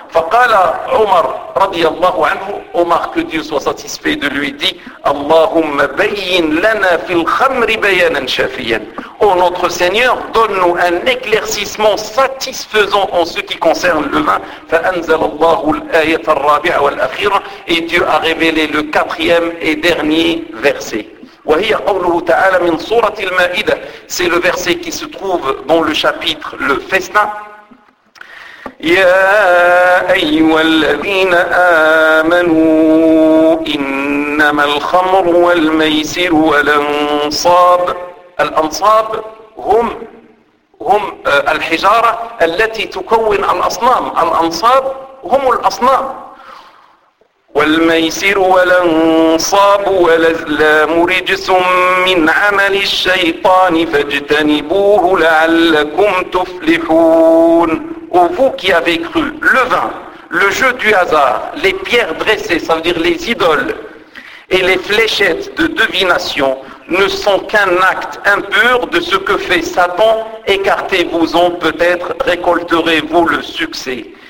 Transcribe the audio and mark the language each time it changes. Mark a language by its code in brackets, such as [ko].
[ar] Faqala Omar radiyallahu anhu, [fr] Omar, que Dieu soit satisfait de lui, dit: [ar] Allahumma bayyin lana fil khamri bayanan shafiyan. [fr] Ô notre Seigneur, donne-nous un éclaircissement satisfaisant en ce qui concerne le vin. [ar] Fa anzalallahu al-ayata ar-rabi'a wal-akhira, [fr] et Dieu a révélé le quatrième et dernier verset. [ar] وهي قوله تعالى من سورة المائدة. [fr] C'est le verset qui se trouve dans le chapitre le Fesna. [ar] يا أيها الذين آمنوا إنما الخمر والميسر والأنصاب. الأنصاب هم الحجارة التي تكون الأصنام. الأنصاب هم الأصنام. والميسر والأنصاب والأزلام رجس من عمل الشيطان فاجتنبوه لعلكم تفلحون. [fr] Ô vous qui avez cru, le vin, le jeu du hasard, les pierres dressées, ça veut dire les idoles, et les fléchettes de divination ne sont qu'un acte impur de ce que fait Satan. Écartez-vous-en, peut-être récolterez-vous le succès.